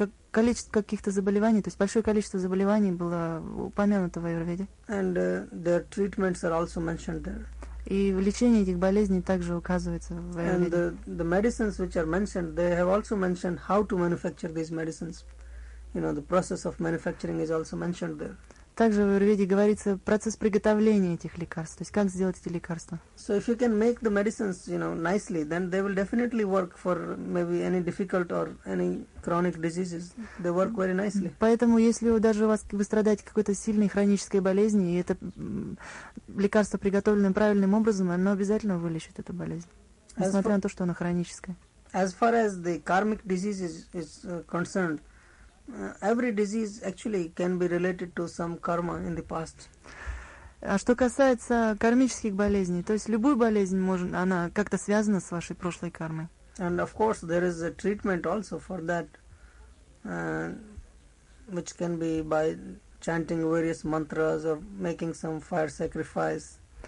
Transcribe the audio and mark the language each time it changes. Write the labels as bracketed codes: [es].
[ru] Количество каких-то заболеваний, то есть большое количество заболеваний было упомянуто в Айурведе. [en] And their treatments are also mentioned there. [ru] И лечение этих болезней также указывается в Айурведе. [en] And the medicines which are mentioned, they have also mentioned how to manufacture these medicines. You know, the process of manufacturing is also mentioned there. [ru] Также в Айурведе говорится процесс приготовления этих лекарств, то есть как сделать эти лекарства. [en] So if you can make the medicines, you know, nicely, then they will definitely work for maybe any difficult or any chronic diseases. They work very nicely. [ru] Поэтому если даже у вас вы страдаете какой-то сильной хронической болезнью, и это лекарство приготовлено правильным образом, оно обязательно вылечит эту болезнь, несмотря на то, что она хроническая. [en] As far as the karmic diseases is concerned, every disease actually can be related to some karma in the past. [ru] А что касается кармических болезней, то есть любую болезнь можно, она как-то связана с вашей прошлой кармой. [en] And of course, there is a treatment also for that, which can be by chanting various mantras or making some fire sacrifice.